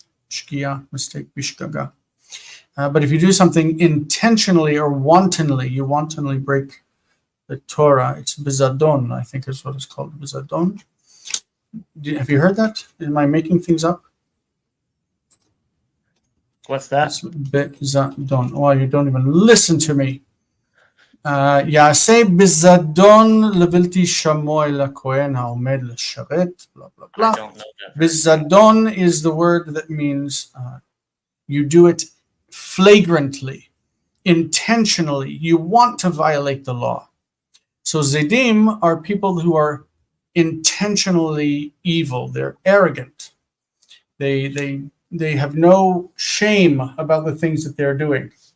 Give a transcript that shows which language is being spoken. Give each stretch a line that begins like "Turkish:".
English: Shkia, mistake, b'shgaga. But if you do something intentionally or wantonly, you wantonly break the Torah, it's bizadon, I think is what it's called, bizadon. Have you heard that? Am I making things up? What's that? It's bizadon. Oh, you don't even listen to me.
Hebrew: יעשה בזדון לבלתי שמוע אל הכהן העומד לשרת,
English: blah, blah, blah. Bizadon is the word that means you do it flagrantly, intentionally. You want to violate the law. So Zedim are people who are intentionally evil. They're arrogant. They have no shame about the things that they're doing.